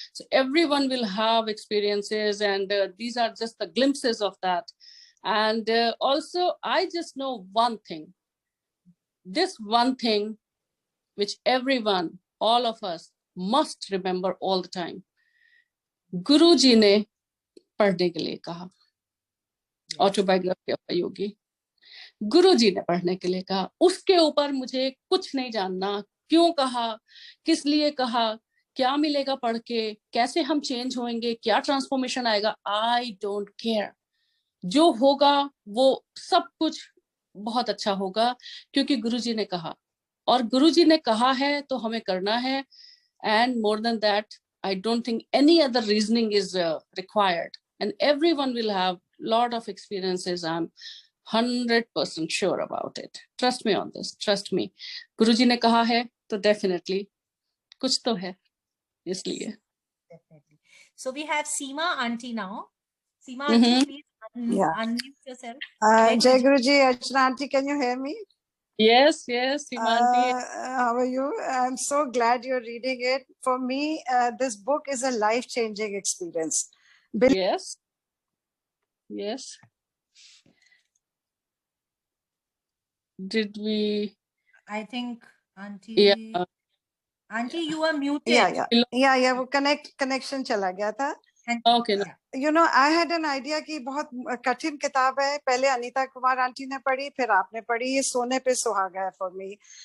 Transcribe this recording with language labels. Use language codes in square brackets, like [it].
[en] So everyone will have experiences, and these are just the glimpses of that. And also, I just know one thing. This one thing which everyone, all of us, must remember all the time. [hi] गुरु जी ने पढ़ने के लिए कहा, autobiography of a योगी। गुरु जी ने पढ़ने के लिए कहा, उसके ऊपर मुझे कुछ नहीं जानना, क्यों कहा, किस लिए कहा, क्या मिलेगा पढ़ के, कैसे हम चेंज होंगे, क्या ट्रांसफॉर्मेशन आएगा, [en] I don't care. [hi] जो होगा वो सब कुछ बहुत अच्छा होगा, क्योंकि गुरुजी ने कहा, और गुरुजी ने कहा है तो हमें करना है। [en] And more than that, I don't think any other reasoning is required, and everyone will have lot of experiences. I'm 100% sure about it. Trust me on this. Trust me. [hi] Guruji ने कहा है तो definitely कुछ तो है, इसलिए. [en] Definitely. So we have Seema Auntie now. Seema Auntie, please unmute yourself. Jai Guruji, Archana Auntie, can you hear me? Yes, Seema Auntie. How are you? I'm so glad you're reading it. For me, this book is a life-changing experience. Yes. Did we? I think Auntie. Yeah. Auntie, you are muted. Yeah. [hi] वो connection चला गया था. [en] Okay. No. You know, I had an idea [hi] कि बहुत कठिन किताब है. पहले अनीता कुमार आंटी ने पढ़ी, फिर आपने पढ़ी. ये सोने पे सुहागा है [en] for me.